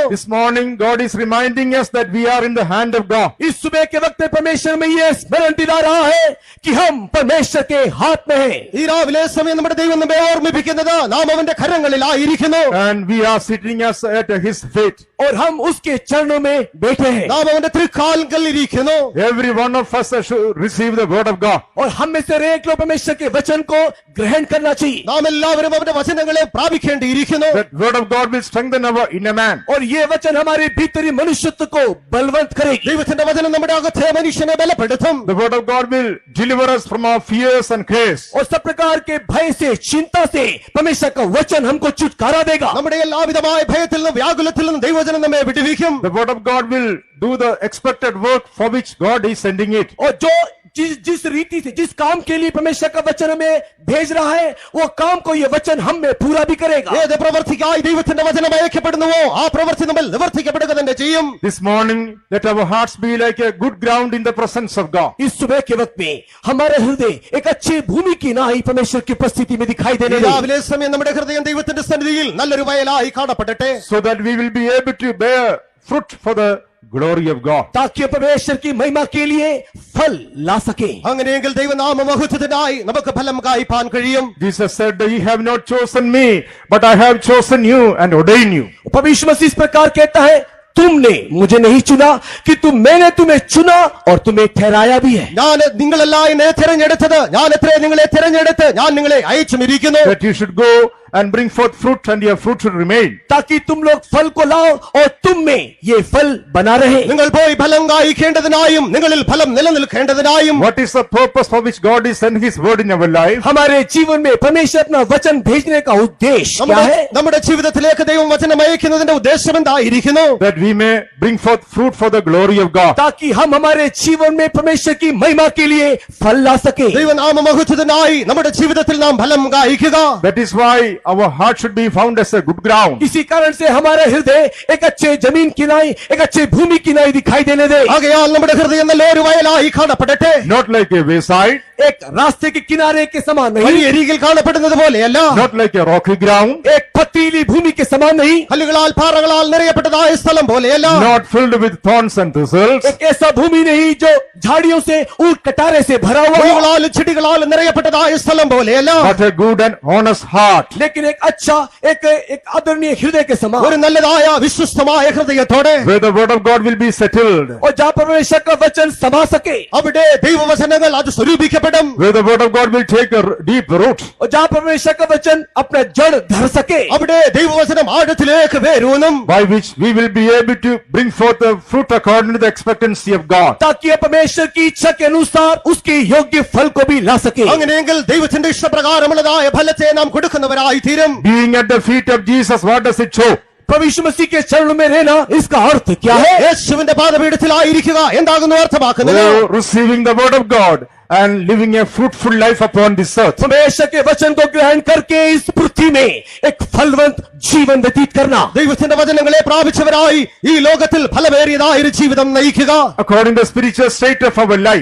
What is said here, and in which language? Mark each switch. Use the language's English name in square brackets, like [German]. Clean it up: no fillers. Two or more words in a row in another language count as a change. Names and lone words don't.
[English] This morning God is reminding us that we are in the hand of God. [Hindi] इस सुबह के वक्त में परमेश्वर में ये स्मरण दिला रहा है कि हम परमेश्वर के हाथ में हैं। [Malayalam] ഈ രാവിലെ സമയം നമ്മുടെ ദൈവം നമ്മെ ഓർമ്മിപ്പിക്കുന്നത് നാം അവന്റെ കരങ്ങളിലായിരിക്കുന്നു. [English] And we are sitting as at his feet. [Hindi] और हम उसके चरणों में बैठे बैठे हैं [Malayalam] നാം അവന്റെ തൃക്കാൽക്കൽ ഇരിക്കുന്നു. [English] Every one of us should receive the word of God. [Hindi] और हम में से हर एक लोग परमेश्वर के वचन को ग्रहण करना चाहिए. [Malayalam] നാം എല്ലാവരും അവന്റെ വചനങ്ങളെ പ്രാപിക്കേണ്ടിയിരിക്കുന്നു. [English] That word of God will strengthen our inner man. [Hindi] और ये वचन हमारे भीतरी मनुष्यत्व को बलवंत करेगी. [Malayalam] ദൈവത്തിന്റെ വചനം നമ്മുടെ അകത്തെ മനുഷ്യനെ ബലപ്പെടുത്തും. [English] The word of God will deliver us from our fears and cares. [Hindi] और सब प्रकार के भय से, चिंता से परमेश्वर का वचन हमको छुटकारा देगा. [Malayalam] നമ്മുടെ എല്ലാവിധമായ ഭയത്തിൽ നിന്നും വ്യാകുലത്തിൽ നിന്നും ദൈവവചനം നമ്മെ വിടുവിക്കും. [English] The word of God will do the expected work for which God is sending it. [Hindi] और जो जिस रीति से, जिस काम के लिए परमेश्वर का वचन हमें भेज रहा है, वो काम को ये वचन हम में पूरा भी करेगा. [Malayalam] ഏത് പ്രവർത്തിക്കായി ദൈവത്തിന്റെ വചനം അയക്കപ്പെടുന്നുവോ ആ പ്രവൃത്തി നമ്മൾ നിവർത്തിക്കപ്പെടുക തന്നെ ചെയ്യും. [English] This morning, let our hearts be like a good ground in the presence of God. [Hindi] इस सुबह के वक्त में हमारे हृदय एक अच्छी भूमि की नाई परमेश्वर की उपस्थिति में दिखाई देने [Malayalam] ഈ [Hindi] लगे. [Malayalam] രാവിലെ സമയം നമ്മുടെ ഹൃദയം ദൈവത്തിന്റെ സന്നിധിയിൽ നല്ലൊരു വയലായി കാണപ്പെടട്ടെ. [English] So that we will be able to bear fruit for the glory of God. [Hindi] ताकि परमेश्वर की महिमा के लिए फल ला सके. [Malayalam] അങ്ങനെയെങ്കിൽ ദൈവനാമ മഹത്വത്തിനായി നമുക്ക് ഫലം കായ്പാൻ കഴിയും. [English] Jesus said, "Ye have not chosen me, but I have chosen you and ordained you." [Hindi] परमेश्वर मसीह इस प्रकार कहता है, तुमने मुझे नहीं चुना कि मैंने तुम्हें चुना और तुम्हें ठहराया भी है. [Malayalam] ഞാൻ നിങ്ങളല്ല എന്നെ തിരഞ്ഞെടുത്തത്, ഞാൻ എത്ര നിങ്ങളെ തിരഞ്ഞെടുത്ത് ഞാൻ നിങ്ങളെ അയച്ചുമിരിക്കുന്നു. [English] That you should go and bring forth fruit and your fruit should remain. [Hindi] ताकि तुम लोग फल को लाओ और तुम में ये फल बना रहे. [Malayalam] നിങ്ങൾ പോയി ഫലം കായ്ക്കേണ്ടതിനായും നിങ്ങളിൽ ഫലം നിലനിൽക്കേണ്ടതിനായും. [English] What is the purpose for which God is sending His word in our life? [Hindi] हमारे जीवन में परमेश्वर अपना वचन भेजने का उद्देश्य क्या है? [Malayalam] നമ്മുടെ ജീവിതത്തിലേക്ക് ദൈവം വചനം അയക്കുന്നതിന്റെ ഉദ്ദേശം എന്തായിരിക്കുന്നു? [English] That we may bring forth fruit for the glory of God. [Hindi] ताकि हम हमारे जीवन में परमेश्वर की महिमा के लिए फल ला सके. [Malayalam] ദൈവനാമ മഹത്വത്തിനായി നമ്മുടെ ജീവിതത്തിൽ നാം ഫലം കായ്ക്കുക. [English] That is why our heart should be found as a good ground. [Hindi] इसी कारण से हमारा हृदय एक अच्छे जमीन की नाई, एक अच्छे भूमि की नाई दिखाई देने दे. [Malayalam] ആകയാൽ നമ്മുടെ ഹൃദയം നല്ലൊരു വയലായി കാണപ്പെടട്ടെ. [English] Not like a wayside, [Hindi] एक रास्ते के किनारे के समान नहीं, [Malayalam] വഴിയരികിൽ കാണപ്പെടുന്നത് പോലെയല്ല. [English] not like a rocky ground, [Hindi] एक पथरीली भूमि के समान नहीं, [Malayalam] കല്ലുകളാൽ പാറകളാൽ നിറയപ്പെട്ടതായ സ്ഥലം പോലെയല്ല. [English] not filled with thorns and thistles, [Hindi] एक ऐसा भूमि नहीं जो झाड़ियों से, ऊट कटारे से भरा हुआ हो, [Malayalam] മുള്ളുകളാലും ചെടികളാൽ നിറയപ്പെട്ടതായ സ്ഥലം പോലെയല്ല. [English] but a good and honest heart. [Hindi] लेकिन एक अच्छा, एक आदरणीय हृदय के [Malayalam] ഒരു [Hindi] समान, [Malayalam] നല്ലതായ വിശ്വസ്തമായ ഹൃദയത്തോടെ [English] Where the word of God will be settled. [Hindi] और जहाँ परमेश्वर का वचन समा सके, [Malayalam] അവിടെ ദൈവവചനങ്ങൾ അത് സ്വരൂപിക്കപ്പെടും. [English] Where the word of God will take a deep root. [Hindi] और जहाँ परमेश्वर का वचन अपना जड़ धर सके, [Malayalam] അവിടെ ദൈവവചനം ആഴത്തിലേക്ക് വേരൂന്നും. [English] By which we will be able to bring forth the fruit according to the expectancy of God. [Hindi] ताकि ये परमेश्वर की इच्छा के अनुसार उसके योग्य फल को भी ला सके. [Malayalam] അങ്ങനെയെങ്കിൽ ദൈവത്തിന്റെ ഇഷ്ടപ്രകാരമുള്ളതായ ഫലത്തെ നാം കൊടുക്കുന്നവരായി തീരും. [English] Being at the feet of Jesus, what does it show? [Hindi] प्रभु मसीह के चरणों में रहना, इसका अर्थ क्या है? [Malayalam] യേശുവിന്റെ പാദപീഠത്തിലായിരിക്കുക എന്താകുന്നു അർത്ഥമാക്കുന്നത്? [English] Oh, receiving the word of God and living a fruitful life upon this earth. [Hindi] परमेश्वर के वचन को ग्रहण करके इस पृथ्वी में एक फलवंत जीवन व्यतीत करना. [Malayalam] ദൈവത്തിന്റെ വചനങ്ങളെ പ്രാപിച്ചവരായി ഈ ലോകത്തിൽ ഫലമേറിയതായ ഒരു ജീവിതം നയിക്കുക. [English] According to the spiritual state of our life.